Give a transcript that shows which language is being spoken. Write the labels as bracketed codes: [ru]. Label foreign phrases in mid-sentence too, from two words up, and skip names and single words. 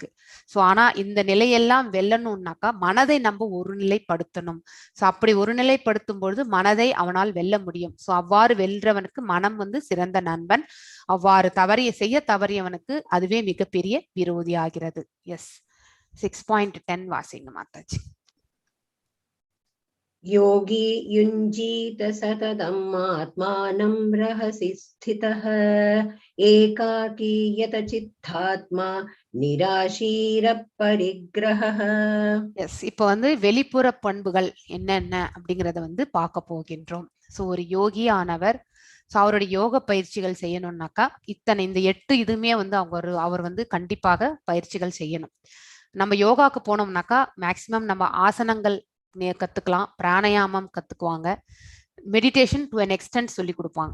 [ta] ஸோ ஆனா இந்த நிலையெல்லாம் வெல்லணும்னாக்கா மனதை நம்ம ஒருநிலைப்படுத்தணும். ஸோ அப்படி ஒருநிலைப்படுத்தும் பொழுது மனதை அவனால் வெல்ல முடியும். ஸோ அவ்வாறு வெல்றவனுக்கு மனம் வந்து சிறந்த நண்பன், அவ்வாறு செய்ய தவறியவனுக்கு அதுவே மிகப்பெரிய விரோதி ஆகிறது. எஸ், 6.10 வாசிங்க மாதாஜி. [sa] योगी युञ्जीत सततम् आत्मानं रहसि स्थितः एकाकी यतचित्तात्मा निराशीर परिग्रहः. [ta] எஸ், இப்போ வந்து வெளிப்புற பண்புகள் என்னென்ன அப்படிங்கறத வந்து பார்க்க போகின்றோம். ஸோ ஒரு யோகி ஆனவர் அவருடைய யோக பயிற்சிகள் செய்யணும்னாக்கா இந்த 8 இதுவுமே வந்து அவர் வந்து கண்டிப்பாக பயிற்சிகள் செய்யணும். நம்ம யோகாக்கு போனோம்னாக்கா மேக்சிமம் நம்ம ஆசனங்கள் கத்துக்கலாம், பிராணாயாமம் கத்துக்குவாங்க, [en] meditation to an extent [ta] சொல்லி கொடுப்பாங்க.